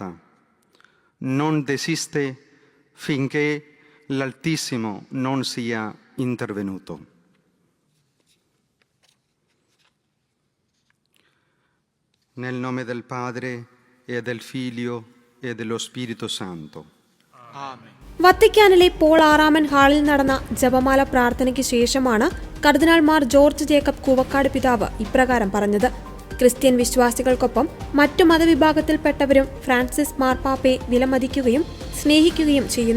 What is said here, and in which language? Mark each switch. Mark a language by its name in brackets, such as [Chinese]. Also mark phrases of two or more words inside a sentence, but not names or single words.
[Italian] Non desiste finché l'Altissimo non sia intervenuto. Nel nome del Padre e del Figlio e dello Spirito Santo. Amen. [Malayalam] വത്തിക്കാനിലെ പോൾ ആറാമൻ ഹാളിൽ നടന്ന ജപമാല പ്രാർത്ഥനയ്ക്ക് ശേഷമാണ് കർദിനാൾ മാർ ജോർജ് ജേക്കബ് കൂവക്കാട് പിതാവ് ഇപ്രകാരം പറഞ്ഞത്. ക്രിസ്ത്യൻ വിശ്വാസികൾക്കൊപ്പം മറ്റു മതവിഭാഗത്തിൽപ്പെട്ടവരും ഫ്രാൻസിസ് മാർപ്പാപ്പയെ വിലമതിക്കുകയും സ്നേഹിക്കുകയും ചെയ്യുന്നു.